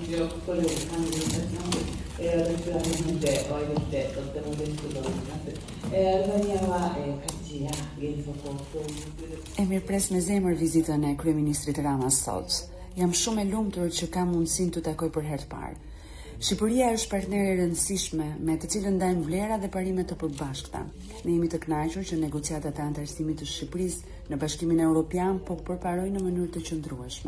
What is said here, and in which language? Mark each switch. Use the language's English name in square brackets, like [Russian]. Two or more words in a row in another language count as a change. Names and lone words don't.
[Italian] quello che fanno relativamente poi rispetto abbiamo detto Albania Katia [Albanian] E mirëpres me zemër vizitën e kryeministrit Rama sot. Jam shumë e lumtur që kam mundësinë të takoj për herë të parë. Shqipëria është partner e rëndësishme me të cilën ndajmë vlera dhe parime të përbashkëta. Ne jemi të kënaqur që negociatat e antarësimit të Shqipërisë në Bashkimin Evropian po përparojnë në mënyrë të qëndrueshme.